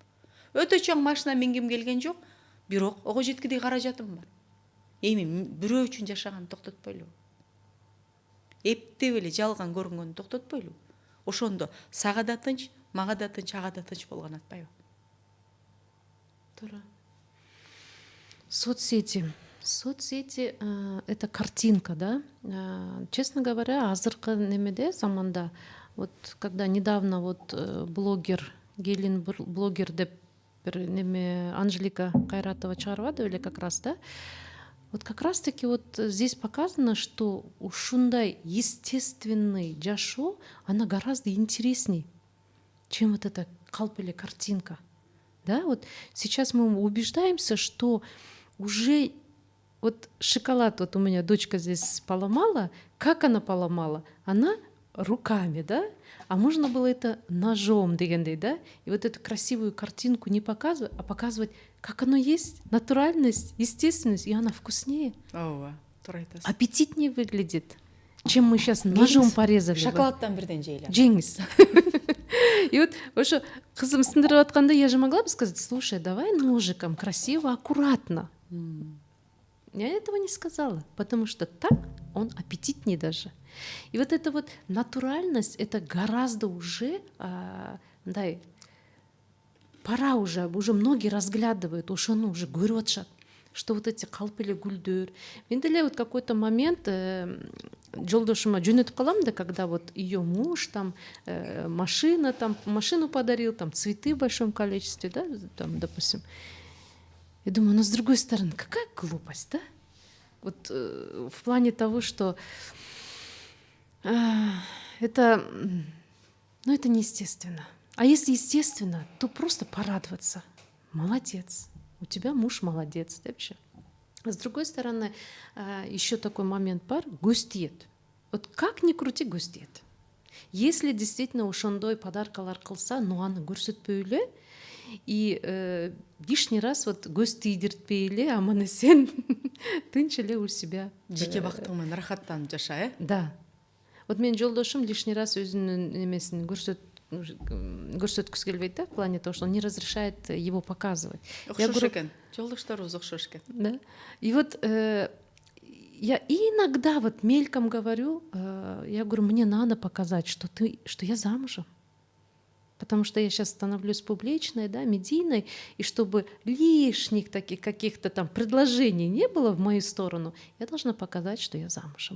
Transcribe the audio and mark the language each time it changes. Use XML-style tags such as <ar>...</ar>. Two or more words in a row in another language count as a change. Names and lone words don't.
<ky>Өтө чоң машина мингим келген жок, бирок ого жеткидей каражатым бар. Эми бирөө үчүн жашаганды токтотпойлубу? Эптеп эле жалган көрүнгөндү токтотпойлубу? Ошондо сага да тынч, мага да тынч, ага да тынч болгон атпайбы? Туура. Соцсети.</ky> <ru>Соцсети это картинка, да. Честно говоря,</ru> <ky>азыркы немеде заманда,</ky> <ru>вот когда недавно вот блогер, Гелин блогер</ru> <ky>деп бир неме</ky> <ru>Анжелика Кайратова</ru> <ky>чыгарбады беле</ky> <ru>как раз, да. Вот как раз таки вот здесь показано, что ушундай естественный жашоо, она гораздо интересней, чем вот эта</ru> <ky>калп эле</ky> <ru>картинка. Да, вот сейчас мы убеждаемся, что уже вот шоколад, вот у меня дочка здесь поломала, как она поломала? Она руками, да? А можно было это ножом, дегендей, да? И вот эту красивую картинку не показывать, а показывать, как оно есть, натуральность, естественность, и она вкуснее,</ru> <ky>ооба туура айтасыз.</ky> <ru>аппетитнее выглядит, чем мы сейчас ножом порезали бы.</ru> <ky>Шоколаддан бирден жейле.</ky> <ru>Жеңиз. И вот</ru> <ky>ошо кызым сындырып атканда</ky> <ru>я же могла бы сказать: слушай, давай ножиком, красиво, аккуратно. Я этого не сказала, потому что так он аппетитнее даже. И вот эта вот натуральность, это гораздо уже, пора уже многие разглядывают,</ru> <ky>ошону уже көрүп атышат,</ky> <ru>что вот эти</ru> <ky>калп эле гүлдөр. Мен деле</ky> <ru>вот какой-то момент</ru> <ky>жолдошума жөнөтүп калам да,</ky> <ru>когда вот ее муж там машину подарил, там цветы в большом количестве, да, там, допустим. Я думаю, но с другой стороны, какая глупость, да? Вот в плане того, что это неестественно. А если естественно, то просто порадоваться. Молодец. У тебя муж молодец, да, вообще. А с другой стороны, еще такой момент бар, гостиет. Вот как ни крути, гостиет. Если действительно</ru> <ky>ошондой подаркалар кылса, но аны көрсөтпөй эле,</ky> <ru>и лишний раз вот</ru> <ky>көз тийдиртпей эле, аман эсен тынч эле</ky> <ru>у себя.</ru> <ky>Жеке бактың менен рахаттанып жаша, Да. Вот менин жолдошум</ky> <ru>лишний раз</ru> <ky>өзүнүн немесин көрсөткүсү келбейт, да,</ky> <ru>в плане того, что он не разрешает его показывать.</ru> <ky>Окшош экен. Жолдошторубуз окшош экен.</ky> <ru>Да. И вот я иногда вот мельком говорю, я говорю, мне надо показать, что я замужем. Потому что я сейчас становлюсь публичной, да, медийной, и чтобы лишних таких каких-то там предложений не было в мою сторону, я должна показать, что я замужем.</ru>